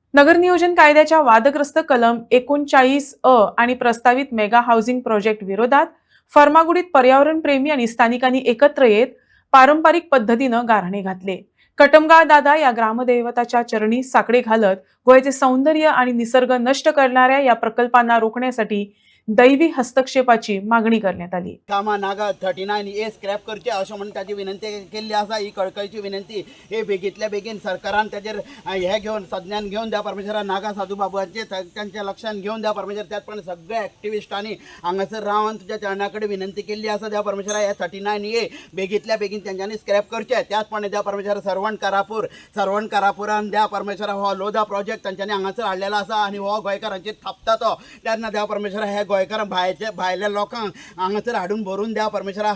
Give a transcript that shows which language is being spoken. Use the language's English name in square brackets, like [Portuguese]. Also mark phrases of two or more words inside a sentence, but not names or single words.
[Marathi] नगर नियोजन कायद्याच्या वादग्रस्त कलम 39 आणि प्रस्तावित मेगा हाऊसिंग प्रोजेक्ट विरोधात फर्मागुडीत पर्यावरणप्रेमी आणि स्थानिकांनी एकत्र येत पारंपरिक पद्धतीनं गाऱ्हाणे घातले. कटमगाळ दादा या ग्रामदैवताच्या चरणी साकडे घालत गोव्याचे सौंदर्य आणि निसर्ग नष्ट करणाऱ्या या प्रकल्पांना रोखण्यासाठी दैवी हस्तक्षेपाची मागणी करण्यात आली. [Konkani] कामा नागा 39A स्क्रॅप करचे अशें म्हणून ताची विनंती केल्ली आसा. ही कळकळीची विनंती हे बेगीतल्या बेगीन सरकारान ताचेर हे घेवन संज्ञान घेवन द्या परमेश्वरा नागा साधू बाबांचे त्यांच्या लक्षात घेवन द्या परमेश्वर. त्याच पण सगळ्या एक्टिविस्टांनी हांगासर रावन तुझ्या चरणा कडेन विनंती केल्ली आसा द्या परमेश्वरा हे 39A बेगीतल्या बेगीन त्यांच्यानी स्क्रॅप करचे. त्याचपणे द्या परमेश्वरा सरवण कारापुरान द्या परमेश्वरा हो लोधा प्रोजेक्ट तांच्यांनी हांगासर हाडलेलो आसा आणि हो गोंयकारांचेर थापता तो. तेन्ना द्या परमेश्वरा हे गोंयकार भायल्या लोकांक हांगासर हाडून भरून द्या परमेश्वरा.